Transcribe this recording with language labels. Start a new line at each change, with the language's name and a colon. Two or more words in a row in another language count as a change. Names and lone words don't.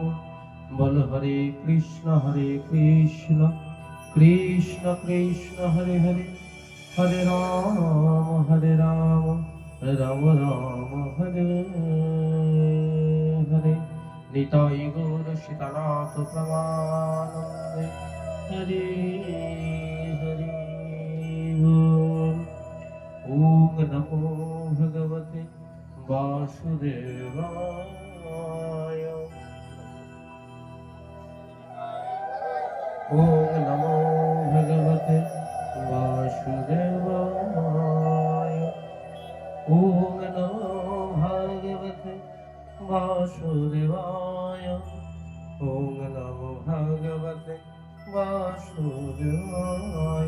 Sanskrit: বল হরে কৃষ্ণ কৃষ্ণ কৃষ্ণ হরে হরে, হরে রাম রাম রাম হরে হরে।
Bangla: নিতাই গৌর সীতানাথ প্রমানন্দে হরে হরে বল।
Sanskrit: ওম নমো ভগবতে বাসুদেবায়। ওম নমো ভগবতে বাসুদেবায়। ওম নমো ভগবতে বাসুদেবায়। ওম নমো ভগবতে বাসুদেবায়।